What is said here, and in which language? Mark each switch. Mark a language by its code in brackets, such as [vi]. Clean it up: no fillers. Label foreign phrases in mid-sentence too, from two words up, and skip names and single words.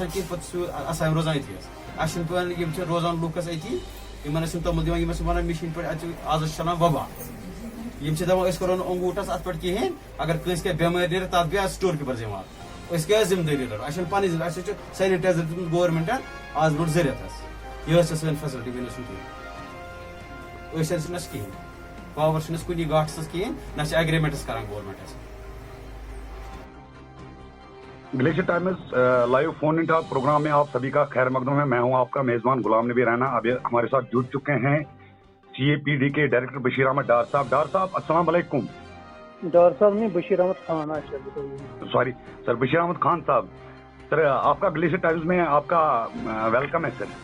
[ks] کِہینۍ پتہٕ چھُ آسان روزان أتی اَسہِ چھُنہٕ پیوان یِم چھِ روزان لُکھ اَسہِ أتی یِمن ٲسۍ توٚمُل دِوان یِم ٲسۍ وَنان مِشیٖن پٮ۪ٹھ اَتہِ آز چھِ چلان وبا یِم چھِ دپان أسۍ کرو نہٕ انگوٗٹھس اتھ پٮ۪ٹھ کِہینۍ اگر کٲنٛسہِ کینٛہہ بٮ۪مٲرۍ نیرِ تتھ بیٚیہِ [en] store keeper [ks] ذِمہٕ أسۍ کیٛاہ ذِمہٕ دٲری رَٹو اَسہِ چھنہٕ پنٕنۍ اَسہِ چھُ سینِٹایزر دیُتمُت گورمنٹن آز برونٛٹھ زٕ رٮ۪تھ یہِ ٲس سٲنۍ فیسلٹی وۄنۍ ٲسۍ نہٕ کِہینۍ أسۍ چھِنہٕ اَسہِ کِہینۍ پاور چھُنہٕ اَسہِ کُنی گاٹس کِہینۍ نہ چھِ اگریمنٹس کران گورمنٹ اَسہِ [hi] ग्लेशियर टाइम्स [en] live phone in talk program [hi] में आप सभी का खैर मकदम है। मैं हूं आपका मेजबान गुलाम नबी रैना। अभी हमारे साथ जुड़ चुके हैं CAPD के डायरेक्टर बशीर अहमद डार साहब। डार साहब अस्सलाम वालेकुम। डार साहब नहीं, बशीर अहमद खान। [en] sorry sir, [hi] बशीर अहमद खान साहब। सर आपका ग्लेशियर टाइम्स में आपका वेलकम है सर।